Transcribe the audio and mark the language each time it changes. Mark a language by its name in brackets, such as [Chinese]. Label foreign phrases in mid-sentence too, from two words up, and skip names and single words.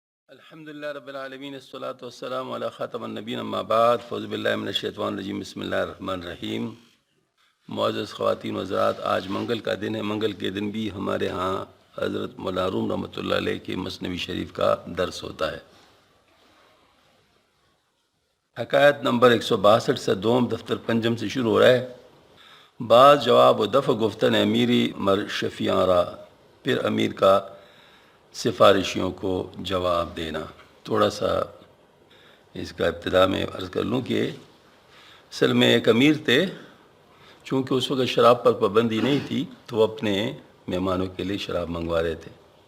[Arabic] الحمد للہ رب العالمین الصلاۃ والسلام علی خاتم النبین اما بعد فاعوذ باللہ من الشیطان الرجیم بسم اللہ الرحمن الرحیم۔ [Urdu] معزز خواتین و حضرات، آج منگل کا دن ہے۔ منگل کے دن بھی ہمارے ہاں حضرت مولانا روم رحمۃ اللہ علیہ کے مثنوی شریف کا درس ہوتا ہے۔ حکایت نمبر 162 سے دوم دفتر پنجم سے شروع ہو رہا ہے۔ [Persian] بعض جواب و دفع گفتن امیری مر شفیعاں را، [Urdu] پھر امیر کا سفارشیوں کو جواب دینا۔ تھوڑا سا اس کا ابتدا میں عرض کر لوں کہ اصل میں ایک امیر تھے، چونکہ اس وقت شراب پر پابندی نہیں تھی تو وہ اپنے مہمانوں کے لیے شراب منگوا رہے تھے۔